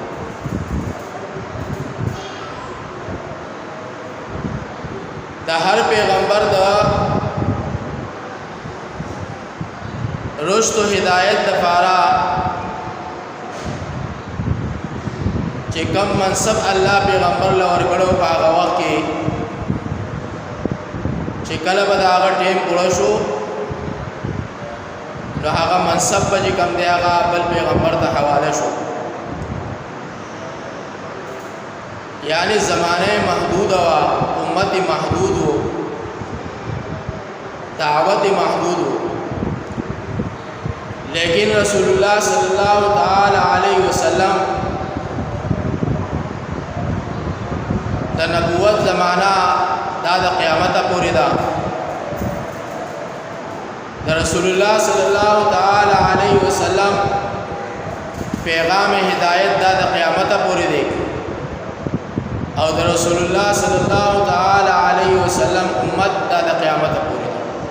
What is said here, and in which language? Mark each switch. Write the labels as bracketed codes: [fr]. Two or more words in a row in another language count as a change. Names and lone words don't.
[ps] دا هر پیغمبر دا رشد و ہدایت دفارا چې کم منصب الله پیغمبر له ورکړو په هغه وخت کې چې کله به د هغه ټیم پوره شو نو هغه منصب به چې کم دی هغه بل پیغمبر ته حواله شو. [fa] یعنی زمانه محدود و امت محدود و دعوت محدود و لیکن رسول الله [ar] صلی الله تعالی علیه وسلم [ps] د نبوت زمانہ دا د قیامت پورې ده د رسول الله [ar] صلی الله تعالی علیه وسلم [ps] پیغام هدایت دا د قیامت پورې دی او د رسول الله [ar] صلی الله تعالی علیه وسلم [ps] امت دا د قیامت پورې دی